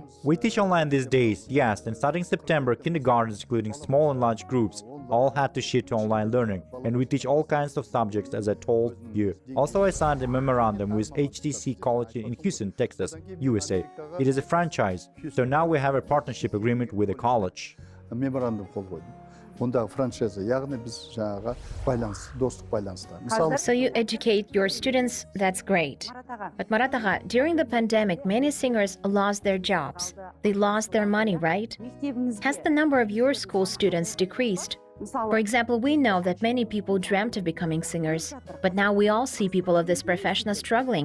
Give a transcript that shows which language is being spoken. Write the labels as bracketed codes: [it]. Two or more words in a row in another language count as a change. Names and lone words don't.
[en] We teach online these days, yes, and starting September, kindergartens, including small and large groups, all had to shift to online learning, and we teach all kinds of subjects, as I told you. Also, I signed a memorandum with HTC College in Houston, Texas, USA. It is a franchise, so now we have a partnership agreement with the college. [kk] Меморандум қол қойдым. Ондағы франшиза, яғни біз жаңағы байланыс, достық байланыста. Мысалы, [en] So you educate your students, that's great. But Marat Agha, during the pandemic, many singers lost their jobs. They lost their money, right? Has the number of your school students decreased? For example, we know that many people dreamt of becoming singers, but now we all see people of this profession struggling.